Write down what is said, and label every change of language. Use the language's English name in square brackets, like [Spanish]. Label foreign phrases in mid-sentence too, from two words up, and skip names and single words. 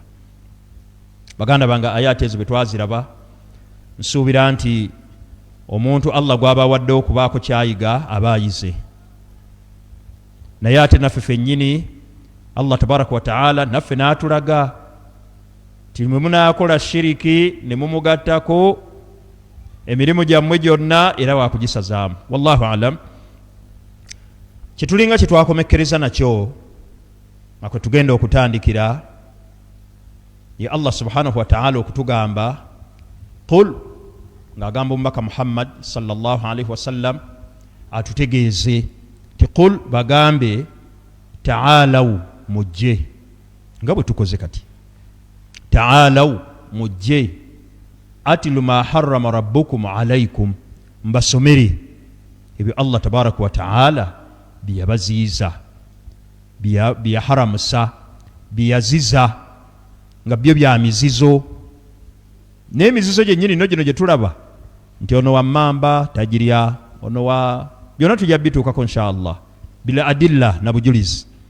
[Ganda] Baganda bange ayaati ezo bwe twaziraba nsuubira nti omuntu Allah gw'aba wadde okubaako kyayiga aba ayize naye ate naffe ffennyini Allah [Arabic] تبارك وتعالى [Ganda] naffe n'atulaga ti mwe munaakola shiriki ne mumugattako emirimu gyammwe gyonna era waakugisazaamu. [Arabic] والله أعلم. [Ganda] Kitulinga kyetwakomekkereza nakyo akwe tugenda okutandikira ye Allah [Arabic] سبحانه و [Ganda] ta'ala okutugamba qul ng'agamba omubaka Muhammad [Arabic] صلى الله عليه وسلم [Ganda] atutegeeze ti qul bagambe ta'alaw mujje nga bwe tukoze kati ta'alaw mujje [Arabic] أتل ما حرم ربكم عليكم [Ganda] mbasomere ebyo Allah [Arabic] تبارك وتعالى [Ganda] byabaziiza byaharamusa byaziza nga byo bya mizizo n'emizizo gyennyini no gino gye tulaba nti ono wa mmamba tajirya ono wa byonna tujja bituukako inshallah [Arabic] بلا أدلة [Ganda] na bujulizi